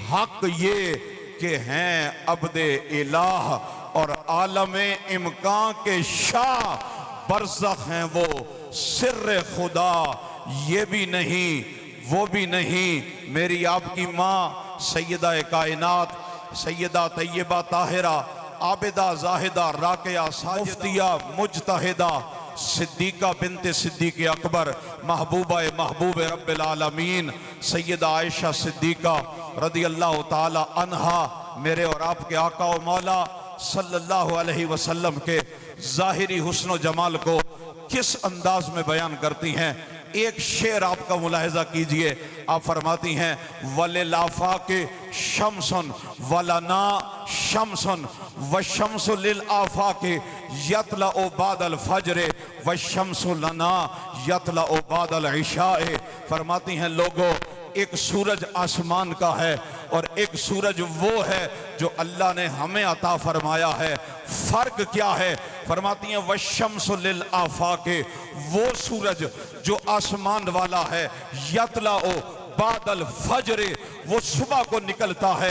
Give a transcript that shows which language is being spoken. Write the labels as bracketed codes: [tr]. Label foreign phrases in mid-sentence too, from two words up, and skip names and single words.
[hi] हक ये कि हैं अब्दे इलाह और आलम इम्कान के शाह बरज़ख हैं वो, सिर्र खुदा ये भी नहीं वो भी नहीं। मेरी आपकी माँ सैयदा कायनात सैयदा तैयबा ताहिरा आबिदा जाहिदा राकिया मुफ्तिया मुजतहिदा सिद्दीका बिनते सिद्दीक अकबर महबूबा [ar] محبوب رب العالمين [hi] सैयदा आयशा सिद्दीका [ar] رضي الله تعالى عنها [hi] मेरे और आपके आका व मौला [ar] صلى الله عليه وسلم [hi] के ज़ाहिरी हुस्न व जमाल को किस अंदाज में बयान करती हैं। एक शेर आपका मुलाहिजा कीजिए, आप फरमाती हैं [ar] وللآفاق شمس ولنا شمس وشمس للآفاق تطلع بعد الفجر وشمس لنا تطلع بعد العشاء. [hi] फरमाती हैं लोगों, एक सूरज आसमान का है और एक सूरज वो है जो अल्लाह ने हमें अता फरमाया है। फर्क क्या है? फरमाती हैं [ar] والشمس للآفاق, [hi] वो सूरज जो आसमान वाला है, [ar] تطلع بعد الفجر, [hi] वो सुबह को निकलता है।